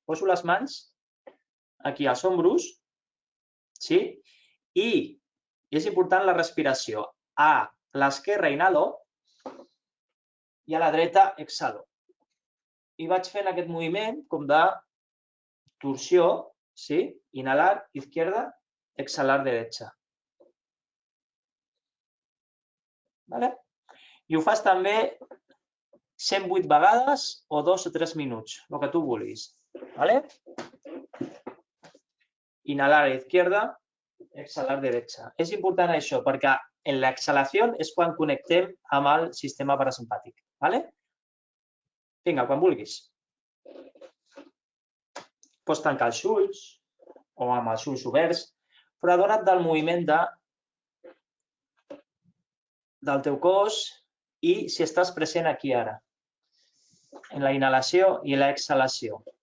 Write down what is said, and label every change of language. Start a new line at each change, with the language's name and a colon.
Catalan: Poso les mans aquí als ombros, sí? I és important la respiració. A l'esquerra inhalo i a la dreta exhalo. I vaig fent aquest moviment com de torsió, sí?
Spanish: Inhalar, izquierda, exhalar, derecha.
Catalan: I ho fas també 108 vegades o 2 o 3 minuts, el que tu vulguis.
Spanish: Inhalar a izquierda, exhalar derecha.
Catalan: És important això, perquè en l'exhalació és quan connectem amb el sistema parasimpàtic. Vinga, quan vulguis. Pots tancar els ulls o amb els ulls oberts, però adona't del moviment del teu cos i si estàs present aquí ara, en la inhalació i l'exhalació.